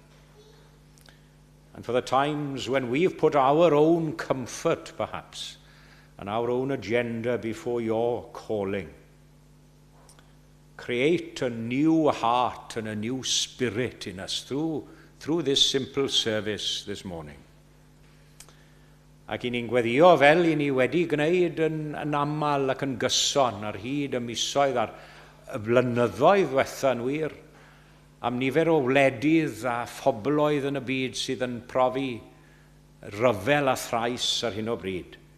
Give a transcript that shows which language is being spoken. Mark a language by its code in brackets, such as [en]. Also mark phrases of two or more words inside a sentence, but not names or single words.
[en] And for the times when we've put our own comfort, perhaps, and our own agenda before your calling. Create a new heart and a new spirit in us through this simple service this morning. [cy] Ac I ni'n gweddio fel I ni wedi gwneud yn aml ac yn gyson ar hyd y misoedd a'r y blynyddoedd ddiwetha'n wir, am nifer o wledydd a phobloedd yn y byd sydd yn profi ryfel a thrais ar hyn o bryd.